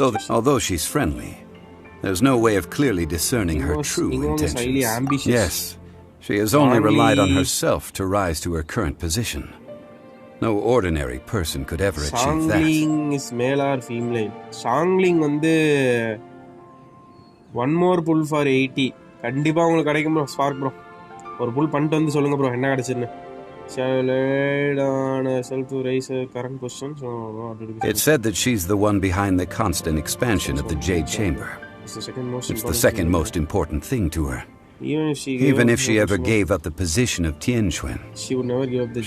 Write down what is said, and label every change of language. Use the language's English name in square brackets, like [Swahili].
[English] Although she's friendly, there's no way of clearly discerning her true intentions. Yes, she has only relied on herself to rise to her current position. No ordinary person could ever achieve that. Sangling is male or female? Sangling வந்து one more pull for 80. [Tamil] கண்டிப்பா உங்களுக்கு கிடைக்கும் bro. Spark bro. ஒரு pull பண்ணிட்டு வந்து சொல்லுங்க bro என்ன கிடைச்சிருன்னு. [English] Shall aid on herself to raise her current position. It's said that she's the one behind the constant expansion of the Jade Chamber. It's the second most important thing to her. Even if she ever gave up the position of Tianquan, she would never give up the